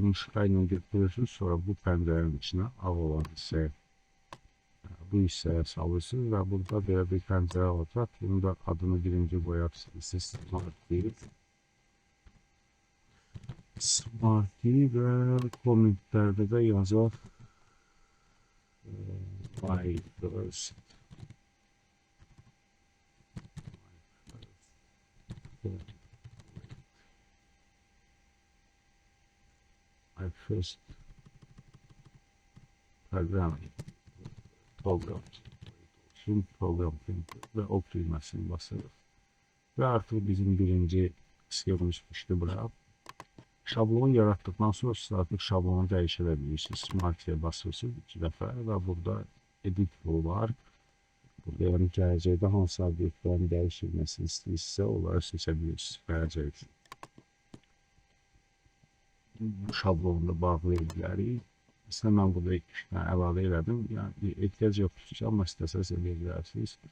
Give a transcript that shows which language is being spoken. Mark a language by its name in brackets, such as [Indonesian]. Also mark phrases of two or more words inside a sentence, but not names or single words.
[Azerbaijani] muşkayla getirirsiniz, sonra bu pəncərənin içine ağ olan hissəyə, bu hissəyə salırsınız və burada belə bir pəncərə olacaq. Bunun da adını birinci qoyarsınız, Smart deyib. Smart deyib və kommentlərdə də yazaq [English] my first program [Turkish] ve ok düğmesini basarız. Ve artık bizim birinci sxemimiz düştü buraya. Şablonu yarattıktan sonra siz artık şablonu değiştirebilirsiniz. Smart'e basırsınız 2 defa ve burada edit tool var. [Azerbaijani] Burada yani gələcəkdə hansı obyektlərin dəyişilməsini istəyirsə, onları seçebilirsiniz. Gələcək bu şablonla bağlaya bilərik. [Turkish] Mesela ben burada 2 tane [Azerbaijani] əlavə elədim. Yəni ehtiyac yoxdur, amma istəsəz eləyə bilərsiniz.